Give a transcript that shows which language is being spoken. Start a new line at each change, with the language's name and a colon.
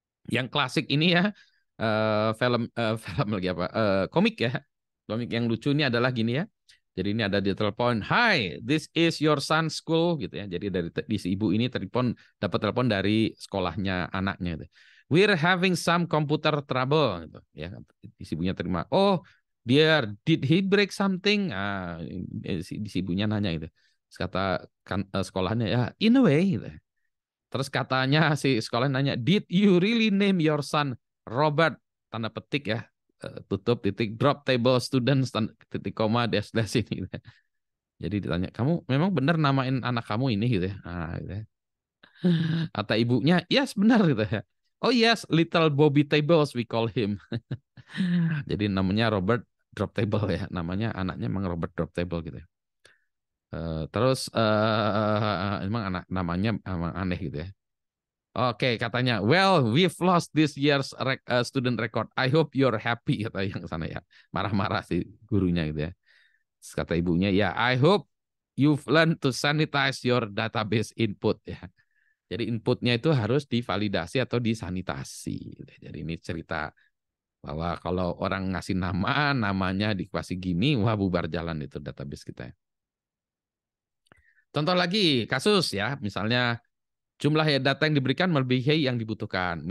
Indonesian: Yang klasik ini ya, film lagi apa? Komik ya. Komik yang lucu ini adalah gini ya. Jadi ini ada di telepon,
English: "Hi, this is your son's school"
Indonesian: gitu ya. Jadi di si ibu ini dapat telepon dari sekolahnya anaknya gitu.
English: "We're having some computer trouble"
Indonesian: gitu ya. Si ibunya terima,
English: "Oh, dear, did he break something?"
Indonesian: Si ibunya nanya gitu. Terus kata sekolahnya ya,
English: "In a way"
Indonesian: gitu. Terus katanya si sekolah nanya,
English: "Did you really name your son Robert?"
Indonesian: Tanda petik ya, tutup titik, drop table students, titik koma, dash dash ini. Jadi ditanya, "Kamu memang benar namain anak kamu ini?" gitu ya. Nah, gitu ya. Kata ibunya, "Yes, benar" gitu ya.
English: "Oh yes, little Bobby Tables we call him."
Indonesian: Jadi namanya Robert Drop Table ya. Namanya anaknya memang Robert Drop Table gitu ya. Terus emang namanya emang aneh gitu ya. Oke, katanya,
English: well, we've lost this year's student record. I hope you're happy,
Indonesian: kata yang sana ya. Marah-marah si gurunya gitu ya. Terus kata ibunya, ya,
English: I hope you've learned to sanitize your database input ya.
Indonesian: Jadi inputnya itu harus divalidasi atau disanitasi. Jadi ini cerita bahwa kalau orang ngasih nama, namanya dikasih gini, wah bubar jalan itu database kita. Contoh lagi, kasus ya, misalnya jumlah data yang diberikan melebihi yang dibutuhkan.